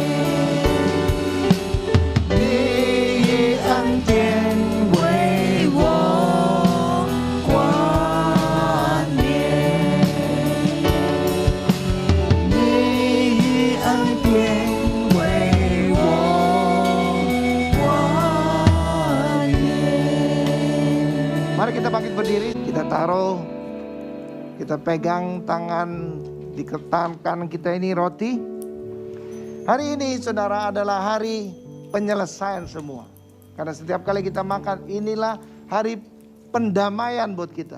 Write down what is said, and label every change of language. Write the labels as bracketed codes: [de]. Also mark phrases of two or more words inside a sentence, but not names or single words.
[zh] 你以恩典为我冠冕。你以恩典为我冠冕。 [id] Mari kita bangkit berdiri, kita taruh, kita pegang tangan di tangan kanan kita ini roti. Hari ini saudara adalah hari penyelesaian semua. Karena setiap kali kita makan, inilah hari pendamaian buat kita.